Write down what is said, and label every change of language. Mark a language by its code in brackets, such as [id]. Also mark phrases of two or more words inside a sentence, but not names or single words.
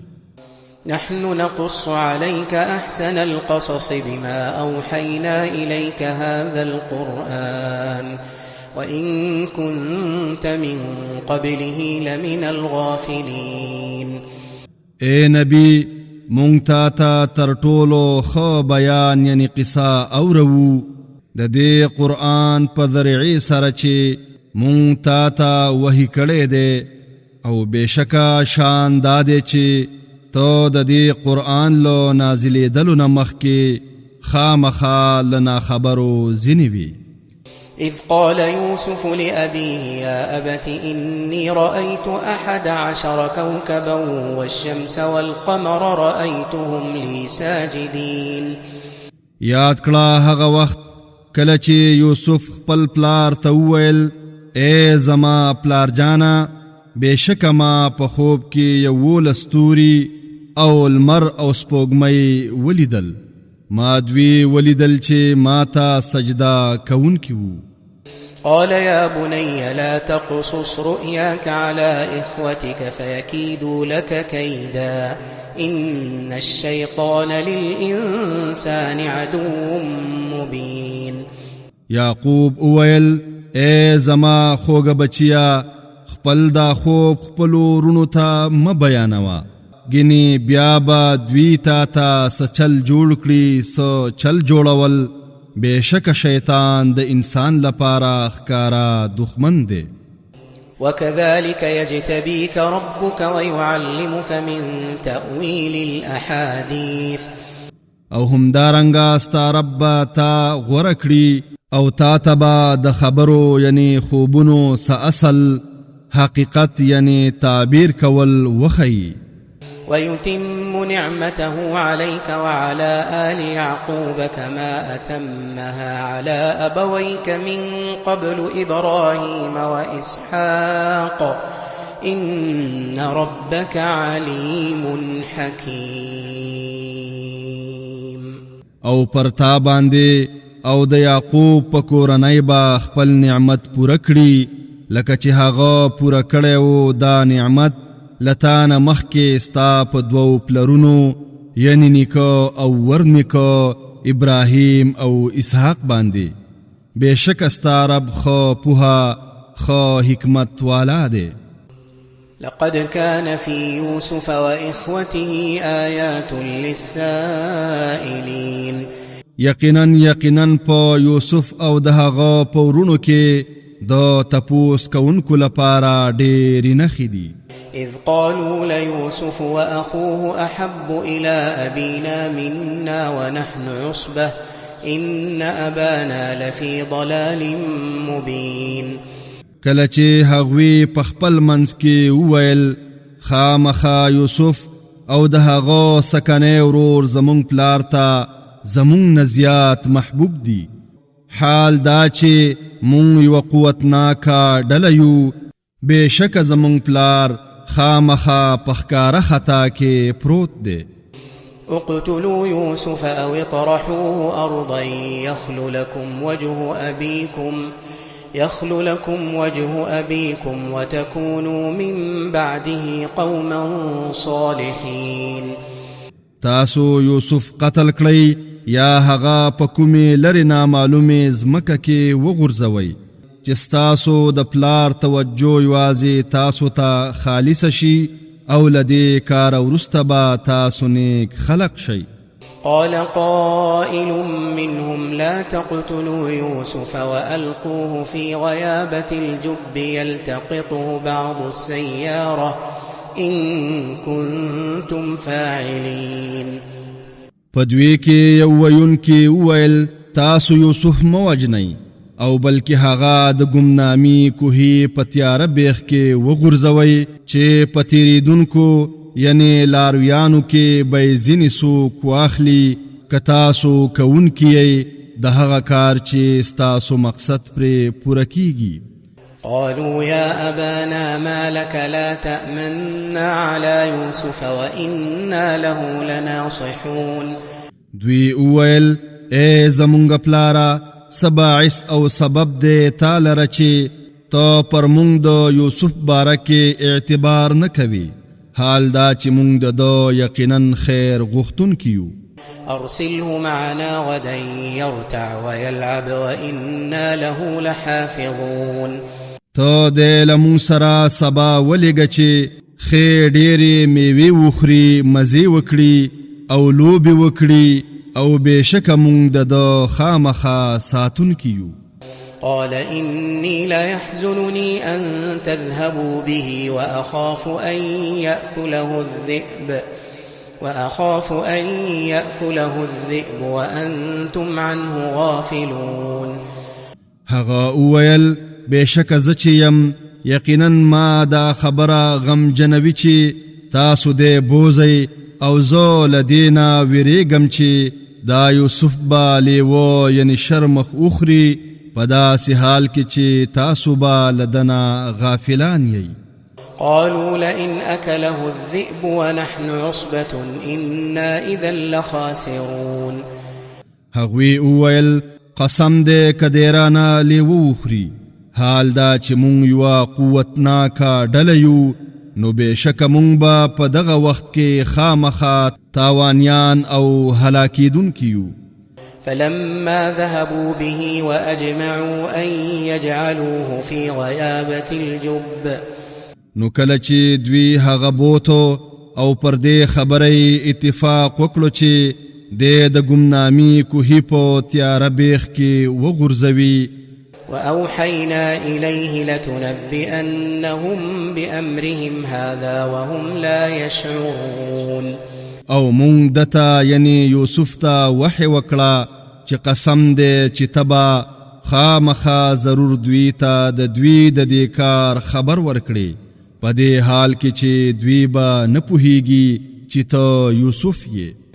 [ar] نحن نقص عليك أحسن القصص بما أوحينا إليك هذا القرآن وإن كنت من قبله لمن الغافلين. [ps] اے نبی مونږ تا تر ټولو ښه بیان یعنی قصه اورو د دې قرآن په ذریعې سره چې مونږ تا وحی کړی دی او بېشکه شان دا دی چې ته د دې قرآن له نازلېدلو نه مخکې خامخا له ناخبرو ځینې وي. [ar] إذ قال يوسف لأبيه يا أبت إني رأيت 11 كوكبا والشمس والقمر رأيتهم لي ساجدين. [ps] یاد کړه هغه وخت کله چې یوسف خپل پلار ته وویل اے زما پلار جانا بېشکه ما په خوب کې 11 ستوري او لمر او سپوږمۍ ولیدل ما دوی ولیدل چې ما ته سجده کوونکي وو. [ar] قال يا بني لا تقصص رؤياك على إخوتك فيكيدوا لك كيدا إن الشيطان للإنسان عدو مبين. [ps] یعقوب اویل اے زما خوږه بچیا خپل دا خوب خپلو رونو ته مه بیانوه ګینې بیا به دوی تا څه چل جوړ کړي څه چل جوړول بېشکه شیطان د انسان لپاره ښکارا دښمن دی. [ar] وكذلك يجتبيك ربك ويعلمك من تأويل الأحاديث. [ps] او همدارنګه ستا رب تا غوره کړي او تا ته به د خبرو یعنی خوبونو څه اصل حقیقت یعنی تعبیر کول وخی. [ar] ويتم نعمته عليك وعلى آل يعقوب كما أتمها على أبويك من قبل إبراهيم وإسحاق إن ربك عليم حكيم. [ps] او پرتا باندې او د یعقوب په کورنۍ با خپل نعمت پوره کړي لکه چې هغه پوره کړی و دا نعمت لتان مخکې ستا په دوو پلرونو یعنی نیکه او ورنیکه ابراهیم او اسحاق باندې بېشک ستا رب خو پوها خو حکمت والا دی. [ar] لقد كان في يوسف وإخوته آيات للسائلين. [ps] یقینا په یوسف او د هغه په ورونو کې د تپوس کوونکو لپاره ډېرې نښې دي. [ar] إذ قالوا ليوسف وأخوه أحب إلى أبينا منا ونحن عصبة إن أبانا لفي ضلال مبين. [ps] کله چې هغوی په خپل منځ کې وویل خامخا یوسف او د هغه سکنی ورور زمونږ پلار ته زمونږ نه زیات محبوب دي. حال دا چې مونږ یوه قوتناکه ډله یو بېشکه زمونږ پلار خامخا په ښکاره خطا کې پروت دی. [ar] اقتلوا يوسف أو اطرحوه أرضا يخل لكم وجه أبيكم وتكونوا من بعده قوما صالحين. [ps] تاسو یوسف قتل کړئ یا هغه په کومې لرې نامعلومې ځمکه کې وغورځوئ چې ستاسو د پلار توجه یوازې تاسو ته خالص شي او له دې کاره وروسته به تاسو نیک خلق شئ. [ar] قال قائل منهم لا تقتلوا يوسف وألقوه في غيابة الجب يلتقطه بعض السيارة إن كنتم فاعلين. [ps] پدوی کې یو ویونکي وویل تاسو یوسف مه وژنئ او بلکې هغه د ګمنامي کوهي په تیاره بیخ کې وغورځوئ چې په تېرېدونکو یعنی لارویانو کې به یې ځینې څوک واخلي که تاسو کوونکي یئ د هغه کار چې ستاسو مقصد پرې پوره کیږي. [ar] قالوا يا أبانا ما لك لا تأمنا على يوسف وإنا له لناصحون. [ps] دوی وویل ای زمونږ پلاره څه باعث او سبب دی تا لره چې ته پر مونږ د یوسف باره کې اعتبار نه کوي حال دا چې مونږ د ده یقینا خیر غوښتونکي یو. [ar] أرسله معنا غدا يرتع ويلعب وإنا له لحافظون. [ps] ته دې له مونږ سره سبا ولېږه چې ښې ډېرې میوې وخوري مزې وکړي او لوبې وکړي او بېشکه مونږ د ده خامخا ساتونکي یو. [ar] قال إني ليحزنني أن تذهبوا به وأخاف أن يأكله الذئب وأنتم عنه غافلون. [ps] هغه وویل بېشکه زه چې یم یقینا ما دا خبره غمجنوي چې تاسو دې بوزئ او زه له دې نه ویرېږم چې دا یوسف به لیوه یعنی شرمخ وخوري په داسې حال کې چې تاسو به له ده نه غافلان یئ. [ar] قالوا لئن أكله الذئب ونحن عصبة إنا إذا لخاسرون. [ps] هغوی وویل قسم دې که دیرانه لیوه وخوري حال دا چې مونږ یوه قوتناکه ډله یو نو بېشکه مونږ به په دغه وخت کې خامخا تاوانیان او هلاکېدونکي یو. [ar] فلما ذهبوا به وأجمعوا أن يجعلوه في غيابة الجب. [ps] نو کله چې دوی هغه بوتو او پر دې خبرې اتفاق وکړو چې د ګمنامي کوهي په تیاره بیخ کې وغورځوي. [ar] وأوحينا إليه لتنبئنهم بأمرهم هذا وهم لا يشعرون. [ps] او مونږ دته یعنی یوسف ته وحی وکړه چې قسم دی چې تبا خامخا ضرور دوی ته د دوی د دې کار خبر ورکړي په دې حال کې چې دوی به نه پوهیږي چې ته یوسف یې.